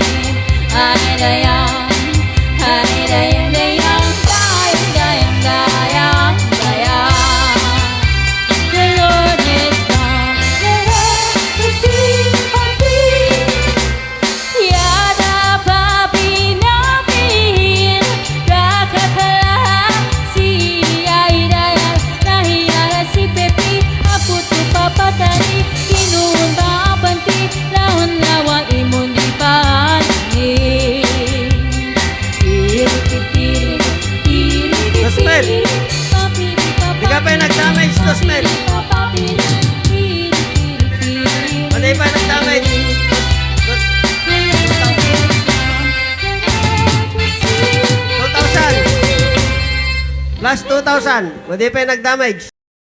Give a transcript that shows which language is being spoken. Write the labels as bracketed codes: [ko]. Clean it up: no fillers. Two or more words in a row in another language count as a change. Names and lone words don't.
[en] Ay dayang, dayang, dayang, dayang, dayang, dayang. The Lord is come, let us receive our peace. Yada papi napin kakakala si Aidaya nahiyara si Pepi aputu papatani kinuun ba abanti lahon lawa imon di paani. [tl] Tosmel. Di ka pa yung nag-damage, Tosmel. Hindi pa nag-damage. 2,000. Plus 2,000. Hindi pa yung nag-damage.